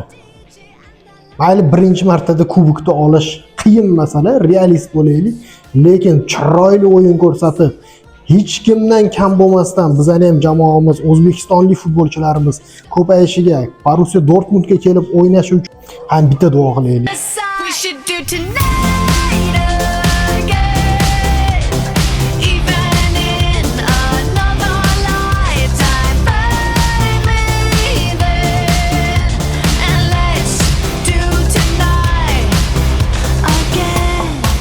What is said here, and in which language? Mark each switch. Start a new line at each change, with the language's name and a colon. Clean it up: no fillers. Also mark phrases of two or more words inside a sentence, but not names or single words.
Uzbek: Mayli birinchi martada kubokni olish qiyin masala, realist bo'laylik, lekin chiroyli o'yin ko'rsatib, hech kimdan kam bo'lmasdan bizning ham jamoamiz, o'zbekistonlik futbolchilarimiz ko'payishiga, Borussia Dortmundga kelib o'ynashi uchun ham bitta duo qilaylik.
English: We should do tonight again, even in another lifetime. Find me there, and let's do tonight again.